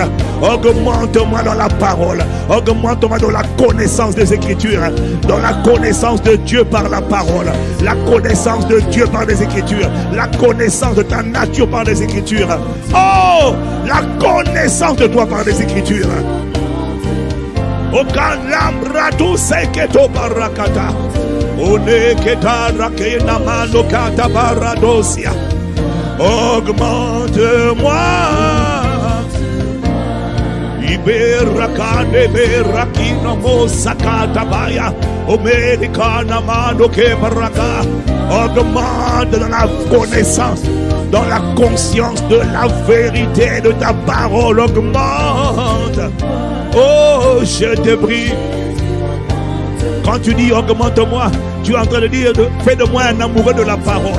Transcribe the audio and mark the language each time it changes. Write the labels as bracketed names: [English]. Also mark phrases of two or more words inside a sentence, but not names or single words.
[French] Augmente-moi dans la parole, augmente-moi dans la connaissance des Écritures, dans la connaissance de Dieu par la parole, la connaissance de Dieu par les Écritures, la connaissance de ta nature par les Écritures. Oh, la connaissance de toi par les Écritures. Okanlambratu seketo barakata. Oneketa rakena manokata baradosia. Augmente-moi. Iberakane berakino mosakata baya. Omelikana manoke baraka. Augmente dans la connaissance, dans la conscience de la vérité de ta parole. Augmente. Oh, je te prie. Quand tu dis augmente-moi, tu es en train de dire fais de moi un amoureux de la parole.